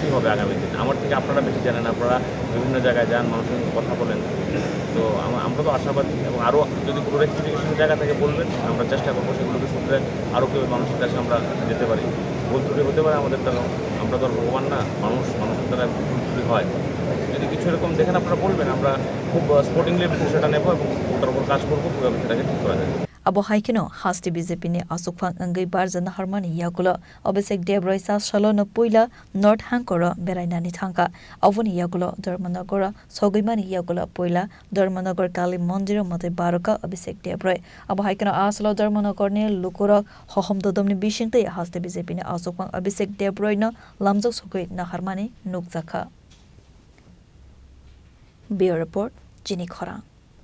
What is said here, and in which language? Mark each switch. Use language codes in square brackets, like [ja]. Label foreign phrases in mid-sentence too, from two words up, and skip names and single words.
[bn] হবে আগামী দিন আমার থেকে আপনারা বেশি জানেন আপনারা বিভিন্ন জায়গায় যান মানুষের সঙ্গে কথা বলেন তো আমরা তো আশাবাদী এবং আরও যদি কোনো রেক্টিফিকেশনের জায়গা থেকে বলবেন আমরা চেষ্টা করবো সেগুলোকে সূত্রে আরও কেউ মানুষের কাছে আমরা যেতে পারি ভুল ত্রুটি হতে পারে আমাদের দ্বারা আমরা তো আর ভগবান না মানুষের দ্বারা ভুল ত্রুটি হয় যদি কিছু এরকম দেখেন আপনারা বলবেন আমরা খুব স্পোর্টিংলি বিষয়টা নেব এবং ওটার উপর কাজ করবো কীভাবে সেটাকে ঠিক করা যায় [trp] Abo Haikino Haste BJP ne Achukphang Wngmani Barjana Harmani Yakulo Abhishek Debroy Chasalo no Puila North Hangkhoro Berainani Thangkha Aboni Yakulo Dharmanagar Sogwimani Yakulo Puila Dharmanagar Mandiro Mwtai Barokha Abhishek Debroy Abo Haikino Asalo Dharmanagar ne Lukurok Hohom Dodomni Bishingte Haste BJP ne Achukphang Abhishek Debroy no Lamsogwi na Harmani Khlaijakha Bureau Report Chini Khorang